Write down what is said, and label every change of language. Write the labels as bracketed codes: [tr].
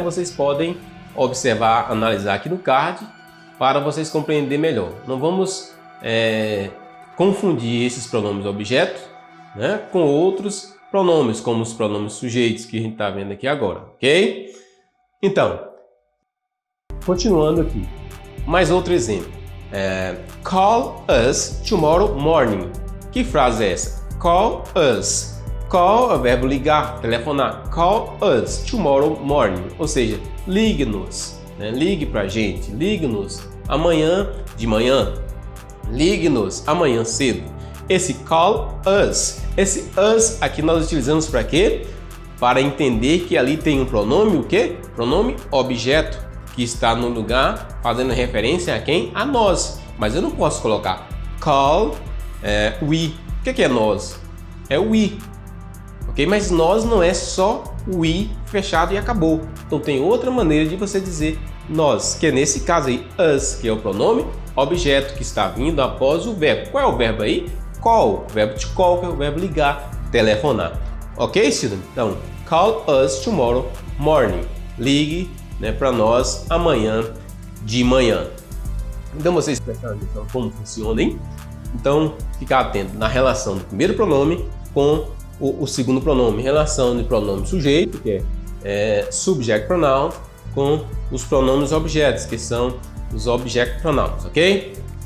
[pt] Vocês podem observar, analisar aqui no card para vocês compreenderem melhor. Não vamos confundir esses pronomes objetos, né, com outros pronomes, como os pronomes sujeitos que a gente está vendo aqui agora, ok? Então, continuando aqui, mais outro exemplo. [en] Call us tomorrow morning. [pt] Que frase é essa? [en] Call us. [pt] Call é o verbo ligar, telefonar. [en] Call us tomorrow morning. [pt] Ou seja, ligue-nos, né? Ligue pra gente, ligue-nos amanhã de manhã. Ligue-nos amanhã cedo. Esse [en] call us, [pt] esse us aqui nós utilizamos para quê? Para entender que ali tem um pronome, o quê? Pronome objeto, que está no lugar fazendo referência a quem? A nós. Mas eu não posso colocar [en] call we. [pt] O que é nós? É we. Ok? Mas nós não é só we fechado e acabou. Então tem outra maneira de você dizer nós, que é nesse caso aí, us, que é o pronome objeto que está vindo após o verbo. Qual é o verbo aí? Call, o verbo to call, que é o verbo ligar, telefonar. [en] Ok, student? [pt] Então, [en] call us tomorrow morning. [pt] Ligue, né, para nós amanhã de manhã. Então vocês prestaram atenção como funciona, hein? Então, ficar atento na relação do primeiro pronome com o segundo pronome. Relação de pronome sujeito, que é subject pronoun, com os pronomes objetos, que são os object pronouns, ok?